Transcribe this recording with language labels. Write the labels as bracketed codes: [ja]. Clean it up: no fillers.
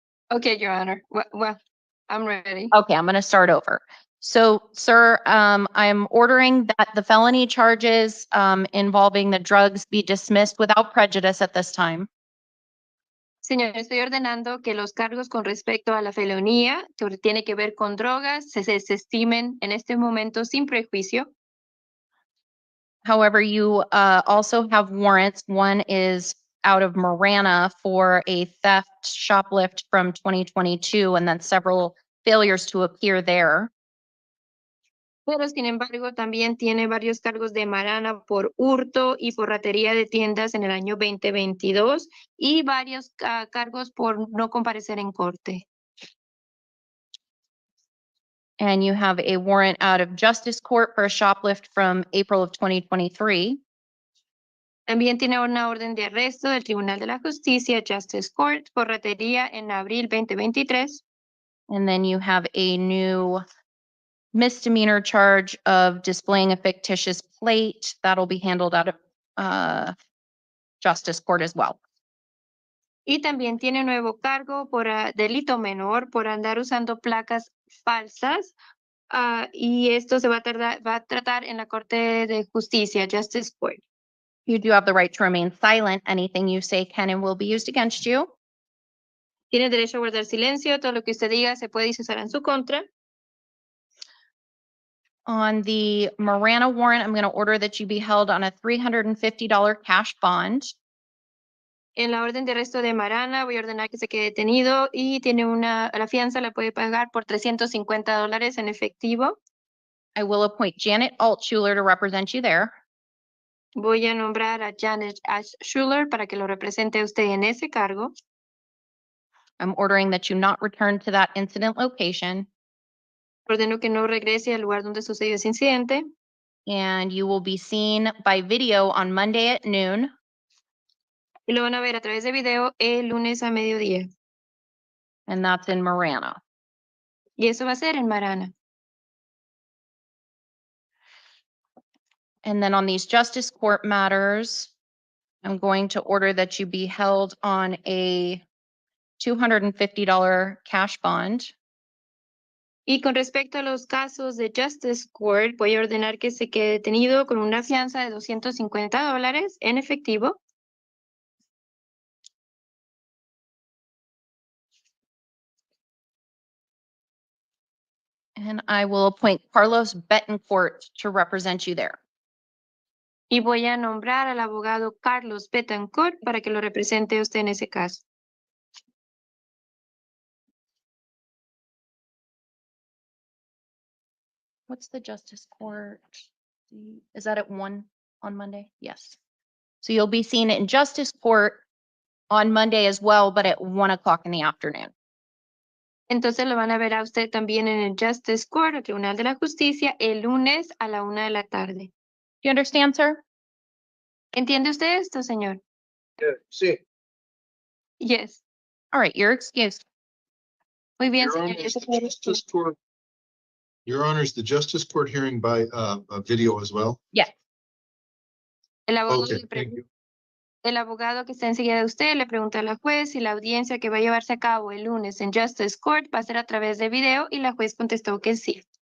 [en] Okay, Your Honor. Well, I'm ready. Okay, I'm gonna start over. So, sir, I'm ordering that the felony charges involving the drugs be dismissed without prejudice at this time. [es] Señor, estoy ordenando que los cargos con respecto a la felonía que tiene que ver con drogas se desestimen en este momento sin prejuicio. [en] However, you also have warrants. One is out of Marana for a theft shoplift from 2022, and then several failures to appear there. [es] Pero, sin embargo, también tiene varios cargos de Marana por hurto y por ratería de tiendas en el año 2022 y varios cargos por no comparecer en corte. [en] And you have a warrant out of Justice Court for a shoplift from April of 2023. [es] También tiene una orden de arresto del Tribunal de la Justicia, Justice Court, por ratería en abril 2023. [en] And then you have a new misdemeanor charge of displaying a fictitious plate. That'll be handled out of Justice Court as well. [es] Y también tiene un nuevo cargo por delito menor por andar usando placas falsas. Y esto se va a tratar en la Corte de Justicia, Justice Court. [en] You do have the right to remain silent. Anything you say can and will be used against you. [es] Tiene derecho a guardar silencio. Todo lo que usted diga se puede usar en su contra. [en] On the Marana warrant, I'm going to order that you be held on a $350 cash bond. [es] En la orden de arresto de Marana voy a ordenar que se quede detenido y tiene la fianza la puede pagar por $350 en efectivo. [en] I will appoint Janet Altschuler to represent you there. [es] Voy a nombrar a Janet Schuler para que lo represente a usted en ese cargo. [en] I'm ordering that you not return to that incident location, [es] Ordeno que no regrese al lugar donde sucedió ese incidente. [en] and you will be seen by video on Monday at noon. [es] Y lo van a ver a través de video el lunes a mediodía. [en] And that's in Marana. [es] Y eso va a ser en Marana. [en] And then on these justice court matters, I'm going to order that you be held on a $250 cash bond. [es] Y con respecto a los casos de Justice Court, voy a ordenar que se quede detenido con una fianza de $250 en efectivo. [en] And I will appoint Carlos Betancourt to represent you there. [es] Y voy a nombrar al abogado Carlos Betancourt para que lo represente a usted en ese caso. [en] What's the justice court? Is that at 1 on Monday? Yes. So you'll be seen in justice court on Monday as well, but at 1 o'clock in the afternoon. [es] Entonces lo van a ver a usted también en el Justice Court, el Tribunal de la Justicia, el lunes a la 1 de la tarde. [en] Do you understand, sir? [es] ¿Entiende usted esto, señor? Sí. [en] Yes. All right, you're excused. [es] Muy bien, [en] Your [es] señor. [en] Honor, [es] Yo [en] is [es] se [en] the [es] puede [en] Justice Court- Your Honor, is the Justice Court hearing by video as well? Yes. [es] El abogado, [en] Okay, thank you. [es] el abogado que está enseguida de usted le pregunta a la juez si la audiencia que va a llevarse a cabo el lunes en Justice Court va a ser a través de video y la juez contestó que sí.